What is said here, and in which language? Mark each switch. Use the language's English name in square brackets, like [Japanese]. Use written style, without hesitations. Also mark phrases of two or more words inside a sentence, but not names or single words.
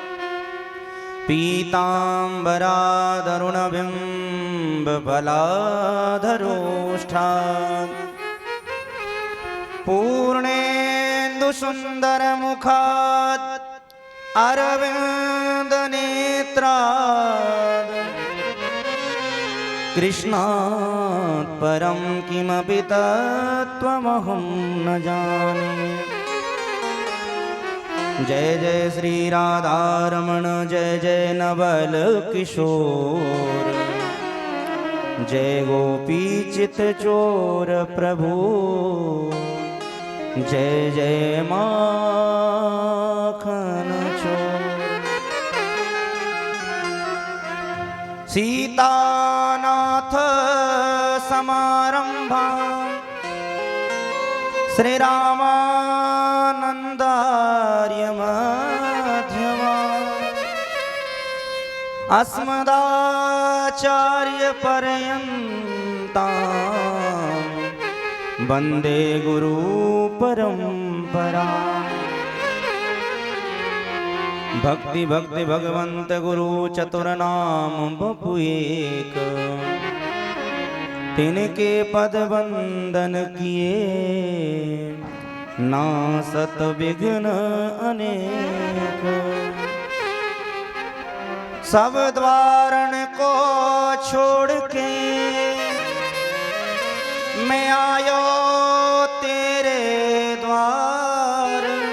[Sanskrit] पीताम्बरादरुणबिम्ब फलाधरोष्ठात् पूर्णेन्दुसुन्दरमुखात् अरविन्दनेत्रात् कृष्णात् परं किमपि तत्त्वमहं न जाने। [Hindi] जय जय श्री राधारमण, जय जय नवल किशोर, जय गोपी चित चोर प्रभु, जय जय माखन चोर। [Sanskrit] सीतानाथ समारंभा श्री रामानंदार्य मध्यमा अस्मदाचार्य पर्यन्ता वंदे गुरु परंपरा। [Hindi] भक्ति भक्ति भगवंत गुरु चतुर्नाम बपु एक, तिनके पद वंदन किए नासत विघ्न अनेक। सब द्वारण को छोड़ के मैं आयो तेरे द्वार।